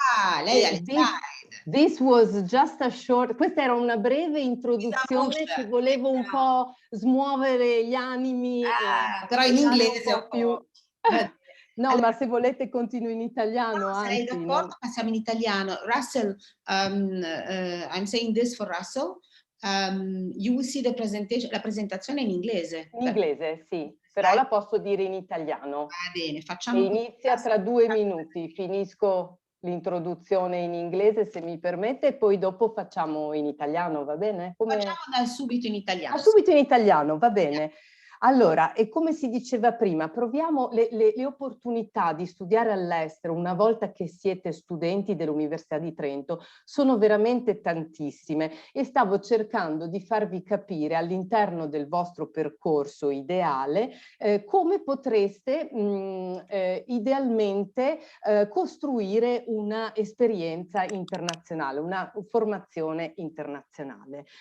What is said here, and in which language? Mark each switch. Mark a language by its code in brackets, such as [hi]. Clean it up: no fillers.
[it] Ah, lei ha le slide. [en] This was just a short... [it] Questa era una breve introduzione che volevo un po' smuovere gli animi. Però in inglese un po' più... No, allora, ma se volete continuo in italiano. No, sarei d'accordo, passiamo in italiano. [en] Russell, I'm saying this for Russell. You will see the presentation, [it] la presentazione in inglese. In inglese, sì, però la posso dire in italiano. Va bene, facciamo. E inizia tra 2 minuti, finisco l'introduzione in inglese se mi permette e poi dopo facciamo in italiano, va bene? Facciamo da subito in italiano. Subito in italiano, va bene. Allora, e come si diceva prima, proviamo le opportunità di studiare all'estero una volta che siete studenti dell'Università di Trento sono veramente tantissime e stavo cercando di farvi capire all'interno del vostro percorso ideale come potreste idealmente costruire una esperienza internazionale, una formazione internazionale.